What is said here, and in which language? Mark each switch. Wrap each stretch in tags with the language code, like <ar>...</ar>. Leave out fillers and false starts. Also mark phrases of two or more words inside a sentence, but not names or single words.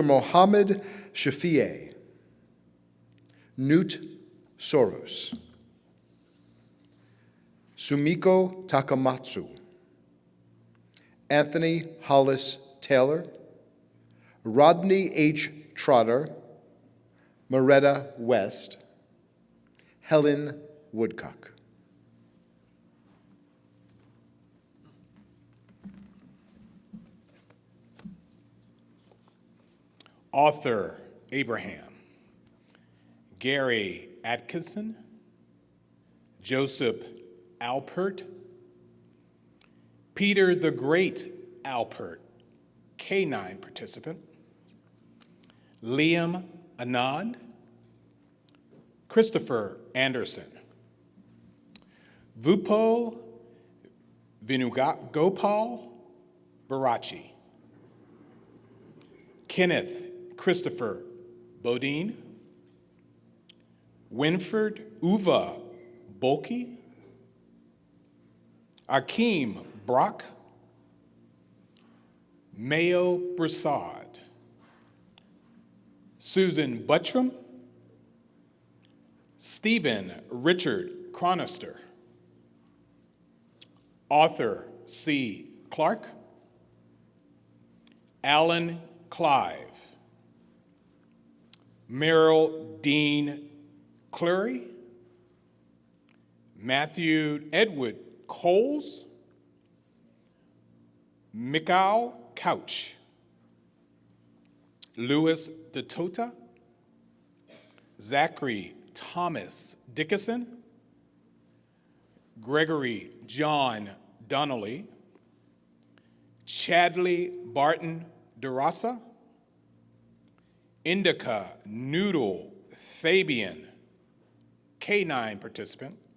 <en>Mohammed Shafiei, Newt Soros, Sumiko Takamatsu, Anthony Hollis Taylor, Rodney H. Trotter, Moretta West, Helen Woodcock. Arthur Abraham, Gary Atkinson, Joseph Alpert, Peter the Great Alpert, K-9 participant, Liam Anand, Christopher Anderson, Vupo Venugopal Barachi, Kenneth Christopher Bodine, Winford Uva Bolke, Akeem Brock, Mayo Broussard, Susan Buttram, Stephen Richard Chronister, Arthur C. Clark, Alan Clive, Merrill Dean Cleary, Matthew Edward Coles, Mikau Couch, Louis DeTota, Zachary Thomas Dickinson, Gregory John Donnelly, Chadley Barton DeRosa, Indica Noodle Fabian, K9 participant,</en>